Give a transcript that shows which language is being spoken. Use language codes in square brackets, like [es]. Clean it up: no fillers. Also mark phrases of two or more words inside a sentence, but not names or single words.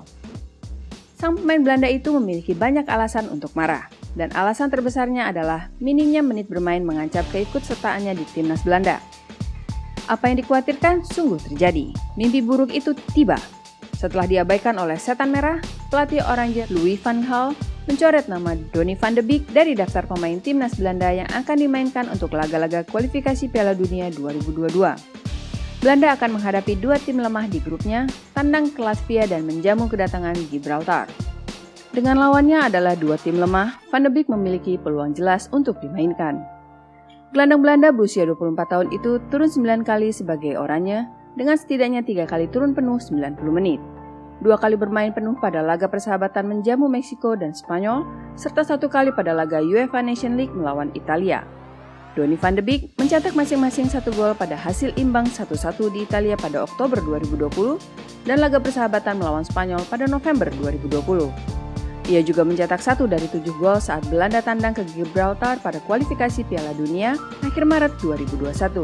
[id] Sang pemain Belanda itu memiliki banyak alasan untuk marah, dan alasan terbesarnya adalah minimnya menit bermain mengancam keikutsertaannya di timnas Belanda. Apa yang dikhawatirkan sungguh terjadi. Mimpi buruk itu tiba. Setelah diabaikan oleh Setan Merah, pelatih Oranje Louis van Gaal mencoret nama Donny van de Beek dari daftar pemain timnas Belanda yang akan dimainkan untuk laga-laga kualifikasi Piala Dunia 2022. Belanda akan menghadapi 2 tim lemah di grupnya, tandang ke Latvia dan menjamu kedatangan Gibraltar. Dengan lawannya adalah 2 tim lemah, Van de Beek memiliki peluang jelas untuk dimainkan. Gelandang Belanda berusia 24 tahun itu turun 9 kali sebagai Oranje, dengan setidaknya 3 kali turun penuh 90 menit. 2 kali bermain penuh pada laga persahabatan menjamu Meksiko dan Spanyol, serta 1 kali pada laga UEFA Nation League melawan Italia. Donny van de Beek mencetak masing-masing 1 gol pada hasil imbang 1-1 di Italia pada Oktober 2020 dan laga persahabatan melawan Spanyol pada November 2020. Ia juga mencetak 1 dari 7 gol saat Belanda tandang ke Gibraltar pada kualifikasi Piala Dunia akhir Maret 2021.